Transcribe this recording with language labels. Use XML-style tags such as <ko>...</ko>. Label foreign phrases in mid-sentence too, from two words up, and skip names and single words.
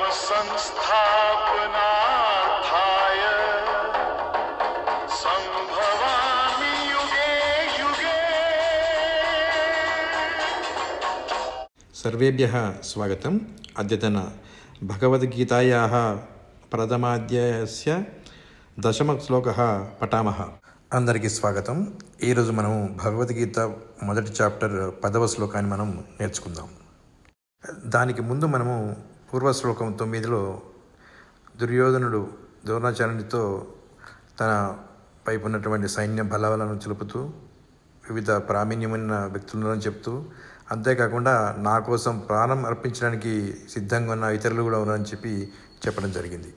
<sa>संस्थापनार्थाय संभवामि युगे युगे। सर्वेभ्यः स्वागतम्। अद्यतन भगवद्गीतायाः प्रथमाध्यायस्य दशमश्लोकः पठामः।</sa> <te>అందరికీ స్వాగతం. ఈరోజు మనం భగవద్గీత మొదటి చాప్టర్ 10వ శ్లోకాన్ని మనం నేర్చుకుందాం. దానికి ముందు మనము పూర్వ శ్లోకం 9లో దుర్యోధనుడు ద్రోణాచార్యునితో తన పైపు ఉన్నటువంటి సైన్య బలాలను తెలుపుతూ వివిధ ప్రావీణ్యమైన వ్యక్తులను చెప్తూ, అంతేకాకుండా నా కోసం ప్రాణం అర్పించడానికి సిద్ధంగా ఉన్న ఇతరులు కూడా ఉన్నారని చెప్పడం జరిగింది.</te>